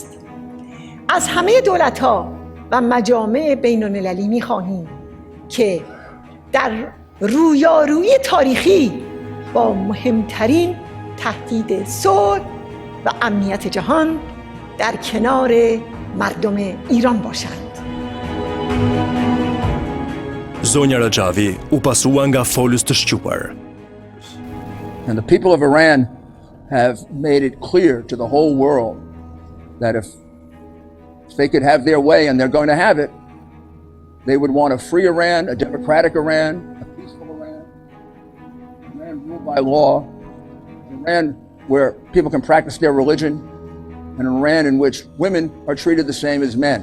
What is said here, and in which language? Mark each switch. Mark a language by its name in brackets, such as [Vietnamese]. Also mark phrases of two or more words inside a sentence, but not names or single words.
[Persian] از همه دولت‌ها و مجامع بین‌المللی می‌خواهیم که در رویارویی تاریخی با مهمترین تهدید صلح و امنیت جهان در کنار مردم ایران باشند. [Albanian] Zonja Raxhavi u pasua nga folës të shquar. [English] And the people of Iran have made it clear to the whole world that if they could have their way, and they're going to have it, they would want a free Iran, a democratic Iran, a peaceful Iran, Iran ruled by law, Iran where people can practice their religion, and an Iran in which women are treated the same as men.